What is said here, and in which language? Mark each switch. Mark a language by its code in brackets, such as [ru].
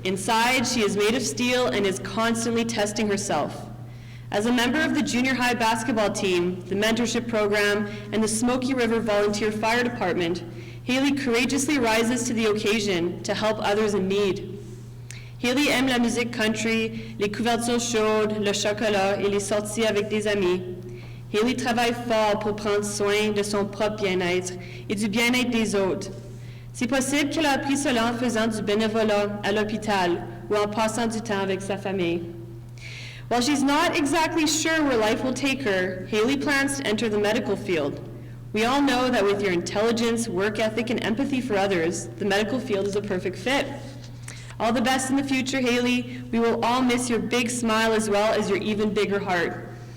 [en] Inside, she is made of steel and is constantly testing herself. As a member of the junior high basketball team, the mentorship program, and the Smoky River Volunteer Fire Department, Haley courageously rises to the occasion to help others in need. [fr] Haley aime la musique country, les couvertures chaudes, le chocolat et les sorties avec des amis. Haley travaille fort pour prendre soin de son propre bien-être et du bien-être des autres. C'est possible qu'elle a appris cela en faisant du bénévolat à l'hôpital ou en passant du temps avec sa famille. [en] While she's not exactly sure where life will take her, Haley plans to enter the medical field. We all know that with your intelligence, work ethic, and empathy for others, the medical field is a perfect fit. All the best in the future, Haley. We will all miss your big smile as well as your even bigger heart.